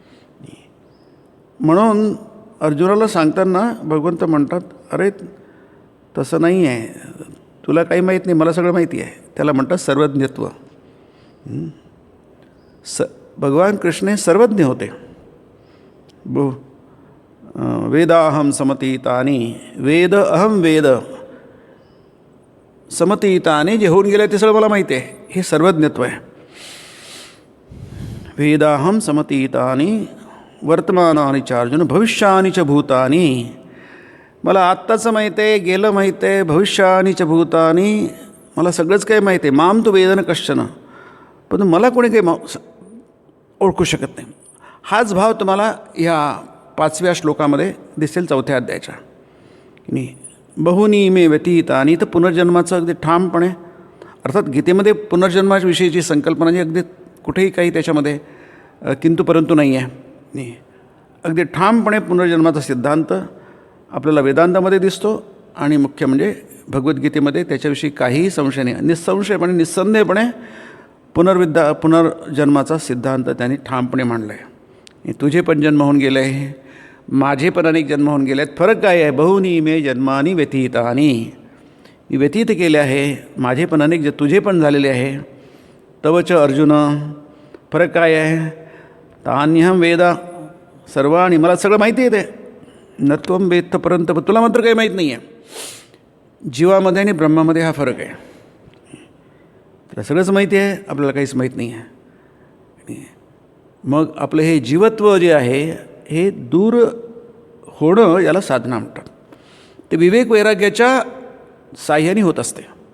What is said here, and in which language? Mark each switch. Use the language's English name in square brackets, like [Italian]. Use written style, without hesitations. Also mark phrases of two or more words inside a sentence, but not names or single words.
[Marathi] म्हणून अर्जुनाला सांगताना भगवंत म्हणतात, अरे तसं नाही आहे, तुला काही माहीत नाही, मला सगळं माहिती आहे. त्याला म्हणतात सर्वज्ञत्व. भगवान कृष्ण हे सर्वज्ञ होते. [Sanskrit] वेदाहम समतीतानी, वेद अहम वेद समतीतानी, [Marathi] जे होऊन गेलं ते सगळं मला माहिती आहे, हे सर्वज्ञत्व आहे. [Sanskrit] वेदाहम समतीतानी वर्तमानानि च अर्जुन भविष्यानि च भूतानि, [Marathi] मला आत्ताचं माहीत आहे, गेलं माहीत आहे, [Sanskrit] भविष्यानि च भूतानि, [Marathi] मला सगळंच काही माहीत आहे. [Sanskrit] माम तू वेदन कश्चन, [Marathi] पण मला कोणी काही ओळखू शकत नाही. हाच भाव तुम्हाला ह्या 5व्या श्लोकामध्ये दिसेल, 4थ्या अध्यायाच्या. [Sanskrit] बहुनी मे व्यतीतानि, [Marathi] तर पुनर्जन्माचं अगदी ठामपणे, अर्थात गीतेमध्ये पुनर्जन्माच्या विषयीची संकल्पना जी अगदी कुठेही काही त्याच्यामध्ये किंतु परंतु नाही आहे. अगदी ठामपणे पुनर्जन्माचा सिद्धांत आपल्याला वेदांतामध्ये दिसतो, आणि मुख्य म्हणजे भगवद्गीतेमध्ये त्याच्याविषयी काहीही संशय नाही. निसंशयपणे, निस्संदेहपणे पुनर्जन्माचा सिद्धांत त्यांनी ठामपणे मांडला आहे. तुझे पण जन्म होऊन गेले आहे, माझे पण अनेक जन्म होऊन गेले आहेत. फरक काय आहे? [Sanskrit] बहुनी मे जन्मानी व्यतीतानी, [Marathi] मी व्यतीत केले आहे, माझे पण अनेक तुझे पण झालेले आहे. तवच अर्जुन, फरक काय आहे? [Sanskrit] तान्यहम वेदा सर्वाणी, [Marathi] मला सगळं माहिती आहे ते. [Sanskrit] नत्वम वेत्थ परंतप, [Marathi] तुला मात्र काही माहीत नाही आहे. जीवामध्ये आणि ब्रह्मामध्ये हा फरक आहे. त्याला सगळंच माहिती आहे, आपल्याला काहीच माहीत नाही आहे. मग आपलं हे जीवत्व जे आहे हे दूर होणं याला साधना म्हणतात. ते विवेक वैराग्याच्या साह्याने होत असते.